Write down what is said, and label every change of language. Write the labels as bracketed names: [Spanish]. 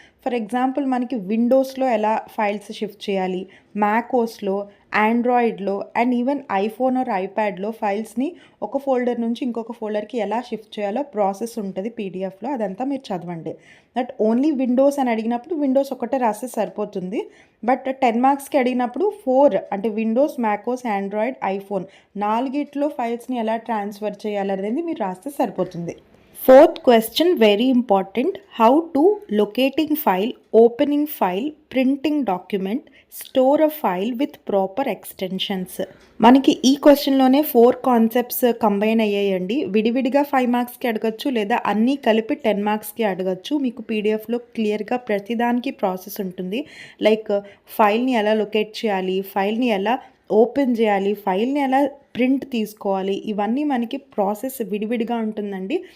[Telugu] For example మనకి విండోస్లో ఎలా files shift చేయాలి, మ్యాకోస్లో, ఆండ్రాయిడ్లో అండ్ ఈవెన్ ఐఫోన్ ఆర్ ఐప్యాడ్లో ఫైల్స్ని ఒక ఫోల్డర్ నుంచి ఇంకొక ఫోల్డర్కి ఎలా షిఫ్ట్ చేయాలో ప్రాసెస్ ఉంటుంది పీడిఎఫ్లో. అదంతా మీరు చదవండి. దట్ ఓన్లీ విండోస్ అని అడిగినప్పుడు విండోస్ ఒకటే రాస్తే సరిపోతుంది. బట్ 10 మార్క్స్కి అడిగినప్పుడు 4 అంటే విండోస్, మ్యాకోస్, ఆండ్రాయిడ్, ఐఫోన్ 4గిట్లో ఫైల్స్ని ఎలా ట్రాన్స్ఫర్ చేయాలనేది మీరు రాస్తే సరిపోతుంది. [English] Fourth question, very important, how to locating file, opening file, printing document, store a file with proper extensions. [Telugu] మనకి ఈ క్వశ్చన్లోనే 4 కాన్సెప్ట్స్ కంబైన్ అయ్యాయండి. విడివిడిగా 5 మార్క్స్కి అడగచ్చు, లేదా అన్నీ కలిపి 10 మార్క్స్కి అడగచ్చు. మీకు పీడిఎఫ్లో క్లియర్గా ప్రతిదానికి ప్రాసెస్ ఉంటుంది. లైక్ ఫైల్ని ఎలా లొకేట్ చేయాలి, ఫైల్ని ఎలా ఓపెన్ చేయాలి, ఫైల్ని ఎలా ప్రింట్ తీసుకోవాలి, ఇవన్నీ మనకి ప్రాసెస్ విడివిడిగా ఉంటుందండి.